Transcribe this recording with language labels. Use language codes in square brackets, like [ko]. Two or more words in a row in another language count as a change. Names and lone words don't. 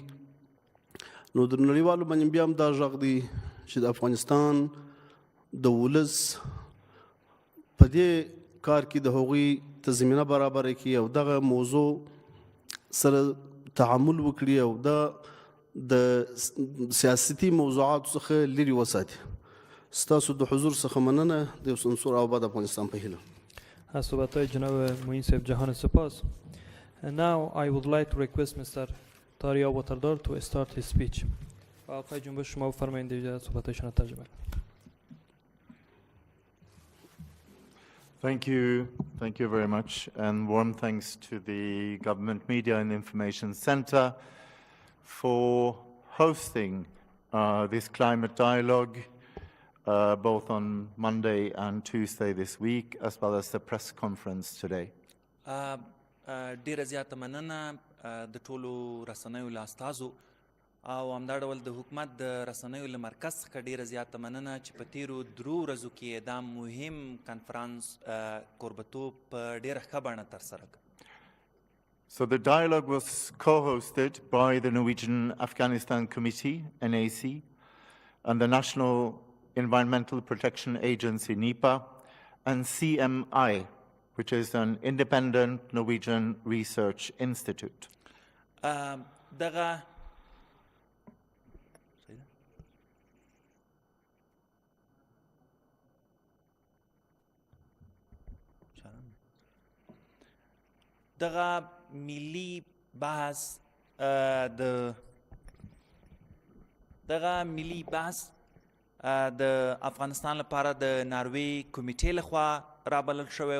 [ps] نو د نړیوالو باندې بیا هم دا غږ دی چې د افغانستان د ولس په دې کار کې د هغوی ته زمینه برابره کړي او دغه موضوع سره تعامل وکړي او دا د سیاستي موضوعاتو څخه لرې وساتي. ستاسو د حضور څخه مننه د یو سمسور او آباد افغانستان په هیله. [fa] از صحبت‌های جناب معین صاحب جهان سپاس. [en] And now I would like to request Mr. تاریا واتردار to start his speech. [fa] آقای جنبش شما بفرمایید دیگه صحبت‌هایشان رو ترجمه. [en] Thank you very much, and warm thanks to the Government Media and Information Centre for hosting this climate dialogue both on Monday and Tuesday this week, as well as the press conference today. [ps] ډیره زیاته مننه د ټولو رسنیو له استازو او همدا ډول د حکومت د رسنیو له مرکز څخه ډیره زیاته مننه چې په تیرو درو ورځو کې دا مهم کنفرانس کوربتوب په ډیره ښه بڼه ترسره کړ. [en] So the dialogue was co-hosted by the Norwegian Afghanistan Committee, NAC, and the National Environmental Protection Agency, NEPA, and CMI, which is an independent Norwegian research institute. [ps] دغه ملي بحث د افغانستان لپاره د ناروې کمېټې لخوا رابلل شوی